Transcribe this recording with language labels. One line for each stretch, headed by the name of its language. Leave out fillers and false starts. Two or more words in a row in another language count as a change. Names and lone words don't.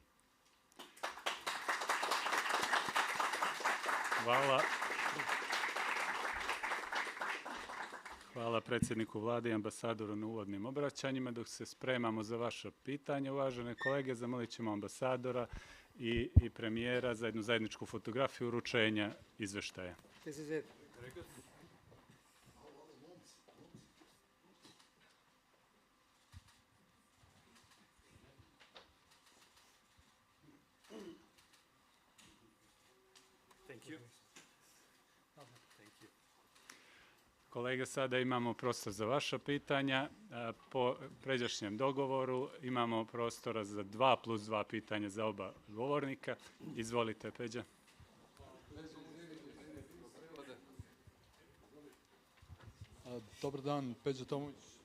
Bosnian: Hvala predsjedniku vlade i ambasadoru na uvodnim obraćanjima. Dok se spremamo za vaše pitanje, uvažene kolege, zamolit ćemo ambasadora i premijera za jednu zajedničku fotografiju uručenja izvještaja.
English: This is it. Thank you.
Bosnian: Kolege, sada imamo prostor za vaša pitanja. Po pređašnjem dogovoru imamo prostora za 2+2 pitanja za oba govornika. Izvolite, Peđa. Dobar dan, Peđa Tomović.